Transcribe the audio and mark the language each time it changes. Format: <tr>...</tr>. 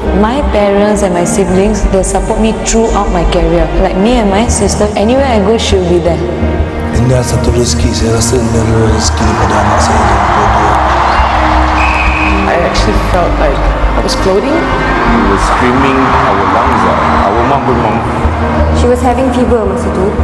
<en>My parents and my siblings, they support me throughout my career. Like me and my sister, anywhere I go, she'll be there.</en> <ms>Ini adalah satu rezeki, saya rasa ini adalah rezeki daripada anak saya yang kedua.</ms> <en>I actually felt like I was floating. We were screaming our lungs out. Our mom</en> <ms>belum.</ms> <en>She was having fever</en> <ms>masa tu.</ms>